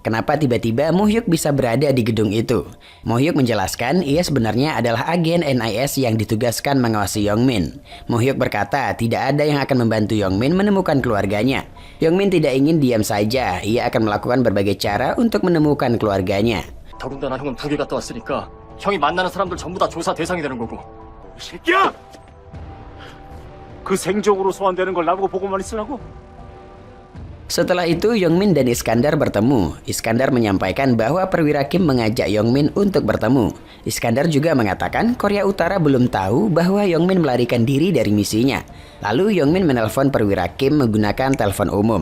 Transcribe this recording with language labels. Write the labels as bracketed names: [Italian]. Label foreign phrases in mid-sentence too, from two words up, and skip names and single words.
[Indonesian] Kenapa tiba-tiba Muhyuk bisa berada di gedung itu? Muhyuk menjelaskan ia sebenarnya adalah agen NIS yang ditugaskan mengawasi Yongmin. Muhyuk berkata tidak ada yang akan membantu Yongmin menemukan keluarganya. Yongmin tidak ingin diam saja. Ia akan melakukan berbagai cara untuk menemukan keluarganya. [Korean] 더군다나 형은 북에 갔다 왔으니까 형이 만나는 사람들 전부 다 조사 대상이 되는 거고. 새끼야! 그 생적으로 소환되는 걸 나보고 보고만 있으라고? [Indonesian] Setelah itu, Yongmin dan Iskandar bertemu. Iskandar menyampaikan bahwa perwira Kim mengajak Yongmin untuk bertemu. Iskandar juga mengatakan Korea Utara belum tahu bahwa Yongmin melarikan diri dari misinya. Lalu Yongmin menelpon perwira Kim menggunakan telepon umum.